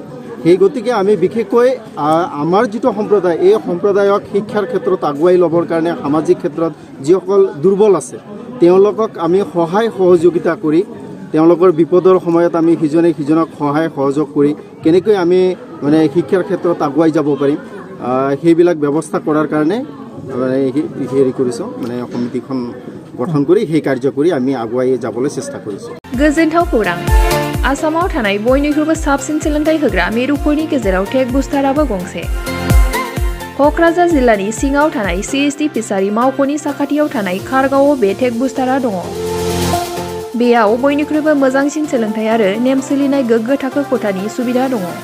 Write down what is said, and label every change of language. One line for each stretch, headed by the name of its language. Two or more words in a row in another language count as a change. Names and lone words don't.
Assamese: সেই গতিকে আমি বিশেষকৈ আমাৰ যিটো সম্প্ৰদায় এই সম্প্ৰদায়ক শিক্ষাৰ ক্ষেত্ৰত আগুৱাই ল'বৰ কাৰণে সামাজিক ক্ষেত্ৰত যিসকল দুৰ্বল আছে তেওঁলোকক আমি সহায় সহযোগিতা কৰি তেওঁলোকৰ বিপদৰ সময়ত আমি সিজনক সহায় সহযোগ কৰি কেনেকৈ আমি মানে শিক্ষাৰ ক্ষেত্ৰত আগুৱাই যাব পাৰিম সেইবিলাক ব্যৱস্থা কৰাৰ কাৰণে হেৰি কৰিছোঁ মানে সমিতিখন গঠন কৰি সেই কাৰ্য কৰি আমি আগুৱাই যাবলৈ চেষ্টা কৰিছোঁ।
Bodo: गोजोनथाव खौरां आसामाव थानाय बयनिख्रुइबो साबसिन सोलोंथाइ होग्रा मिरुफोरनि गेजेराव टेक बुस्टाराबो गंसे। क'क्राझार जिल्लानि सिङाव थानाय CST फिसारि मावख'नि साखाथियाव थानाय खारगावआव बे टेक बुस्टारा दङ। बेयाव बयनिख्रुइबो मोजांसिन सोलोंथाइ आरो नेम सोलिनाय गोग्गो थाखो खथानि सुबिदा दङ।